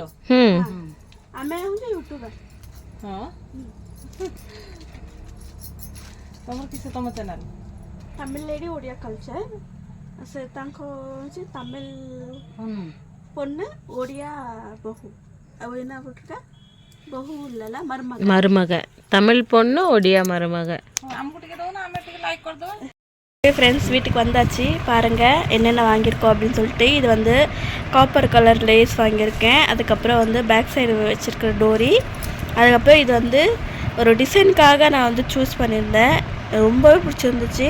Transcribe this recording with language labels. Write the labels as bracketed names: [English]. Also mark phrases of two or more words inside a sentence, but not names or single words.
[Odia] ଆମେ ହେଉଛି ୟୁଟ୍ୟୁବର। ହଁ ତମର କିସ ତମ ଚ୍ୟାନେଲ୍? ତାମିଲ ଲେଡି ଓଡ଼ିଆ କଲଚର। ସେ ତାଙ୍କ ହେଉଛି ତାମିଲ பொண்ணு ଓଡ଼ିଆ ବୋହୂ। [Tamil] ଆଉ என்ன போட்டிருக்கா? ବୋହୂ இல்லைல்ல மருமக. மருமக தமிழ் பொண்ணு ஒடியா மருமக. [Odia] ଆମକୁ ଟିକେ ଦଉନା ଆମେ ଟିକେ லைக் କରିଦେବା। [Tamil] ஃப்ரெண்ட்ஸ் வீட்டுக்கு வந்தாச்சு. பாருங்கள் என்னென்ன வாங்கியிருக்கோம் அப்படின்னு சொல்லிட்டு. இது வந்து காப்பர் கலர் லேஸ் வாங்கியிருக்கேன். அதுக்கப்புறம் வந்து பேக் சைடு வச்சுருக்கிற டோரி. அதுக்கப்புறம் இது வந்து ஒரு டிசைனுக்காக நான் வந்து சூஸ் பண்ணியிருந்தேன். ரொம்பவே பிடிச்சிருந்துச்சு.